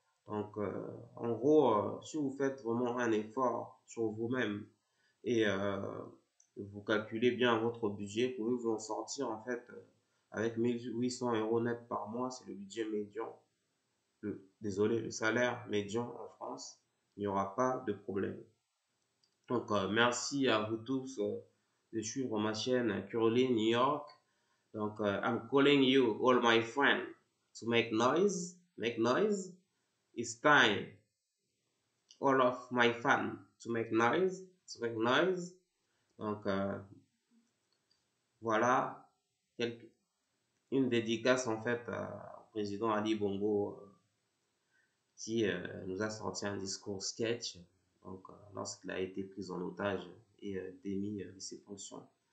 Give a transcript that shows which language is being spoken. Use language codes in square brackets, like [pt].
[fr] Donc, en gros, si vous faites vraiment un effort sur vous-même et vous calculez bien votre budget, vous pouvez vous en sortir en fait avec 1 800 € net par mois, c'est le budget médian, désolé, le salaire médian en France, il n'y aura pas de problème. Donc merci à vous tous de suivre ma chaîne Curly New York. [en] Donc I'm calling you all my friends to make noise, make noise. It's time. All of my fans to make noise, to make noise. [fr] Donc voilà une dédicace en fait au président Ali Bongo qui nous a sorti un discours sketch donc lorsqu'il a été pris en otage et démis de ses fonctions.